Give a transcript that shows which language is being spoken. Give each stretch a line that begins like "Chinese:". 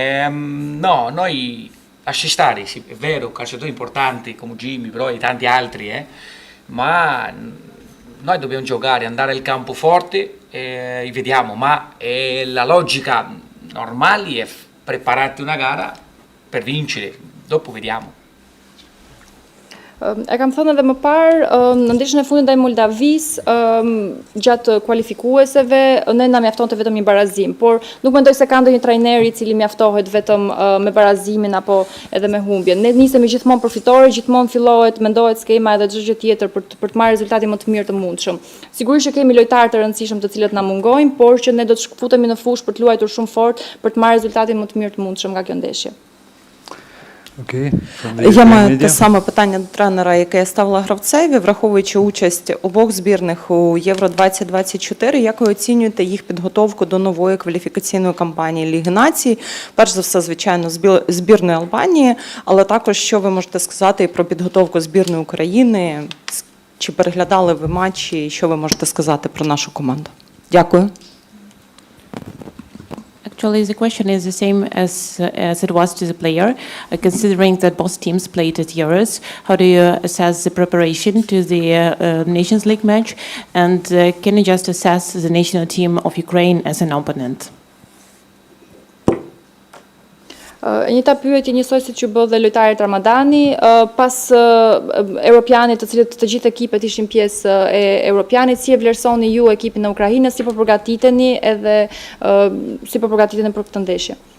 Italian: No, noi lasci stare, sì, è vero, calciatori importanti come Jimmy, però e tanti altri, ma noi dobbiamo giocare, andare al campo forte e vediamo, ma la logica normale è prepararti una gara per vincere, dopo vediamo.
Albanian: E kam thënë edhe më parë, në ndeshjen e fundit ndaj Moldavisë, gjatë kualifikueseve, ne na mjaftonte vetëm një barazim, por nuk mendoj se ka ndonjë trajner i cili mjaftohet vetëm me barazimin apo edhe me humbjen. Ne nisemi gjithmonë përfitore, gjithmonë mendohet skema edhe çdo gjë tjetër për të marrë rezultate më të mirë të mundshëm. Sigurisht që kemi lojtarë të rëndësishëm të cilët na mungojnë, por që ne do të futemi në fushë për të luajtur shumë fort për të marrë rezultatin më të mirë të mundshëm nga kjo ndeshje.
Ukrainian: Я маю те саме питання до тренера, яке я ставила гравцеві, враховуючи участь обох збірних у Євро-2024, як ви оцінюєте їх підготовку до нової кваліфікаційної кампанії Ліги Націй? Перш за все, звичайно, збірної Албанії, але також, що ви можете сказати про підготовку збірної України? Чи переглядали ви матчі, і що ви можете сказати про нашу команду? Дякую.
English: Actually, the question is the same as it was to the player. Considering that both teams played at Euros, how do you assess the preparation to the Nations League match? And can you just assess the national team of Ukraine as an opponent?
Albanian: E njëta pyetje njësoj si që bë dhe lojtarët Ramadani, pas Europianit, të cilët të gjithë ekipet ishin pjesë e Europianit, si e vlerësoni ju ekipin e Ukrainës, si po përgatiteni edhe si po përgatiteni për këtë ndeshje?